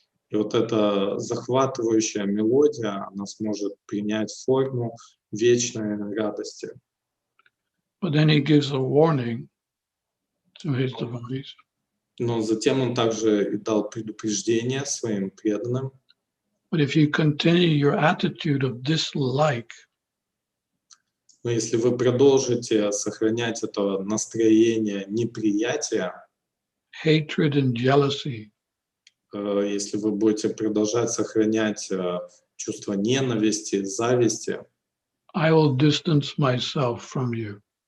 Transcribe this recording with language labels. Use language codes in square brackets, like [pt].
[ru] И вот эта захватывающая мелодия, она сможет принять форму вечной радости. [en] But then he gives a warning to his devotees. [ru] Но затем он также и дал предупреждение своим преданным. [en] But if you continue your attitude of dislike, [ru] но если вы продолжите сохранять это настроение неприятия, [en] hatred and jealousy, [ru] если вы будете продолжать сохранять чувство ненависти, зависти, [en] I will distance myself from you.